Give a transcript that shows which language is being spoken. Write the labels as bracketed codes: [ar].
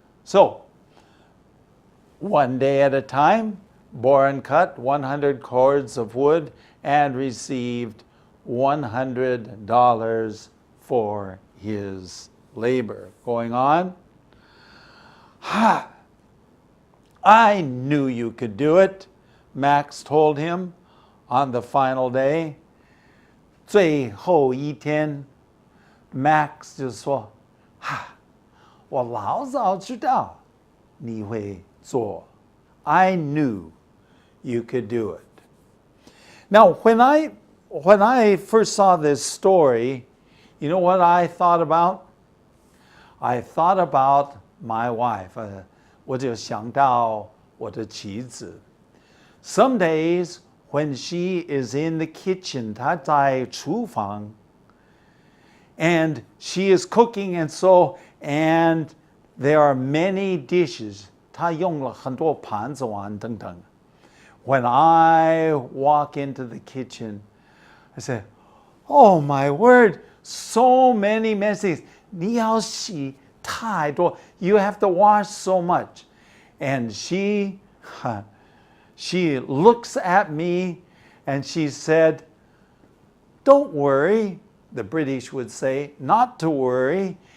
[en] So, one day at a time, Boren cut 100 cords of wood and received $100 for his labor. Going on. Ha! I knew you could do it, Max told him on the final day. [zh] 最后一天 Max 就说：“哈，我老早知道你会做。 [en] I knew you could do it." Now, when I first saw this story, you know what I thought about? I thought about my wife. [zh] 我就想到我的妻子。 [en] Some days when she is in the kitchen, [zh] 她在厨房 [en] and she is cooking and there are many dishes. [zh] 她用了很多盘子碗等等。 [en] When I walk into the kitchen, I say, "Oh my word, so many messes. [zh] 你要洗太多. [en] You have to wash so much." And she looks at me and she said, "Don't worry," the British would say, not to worry.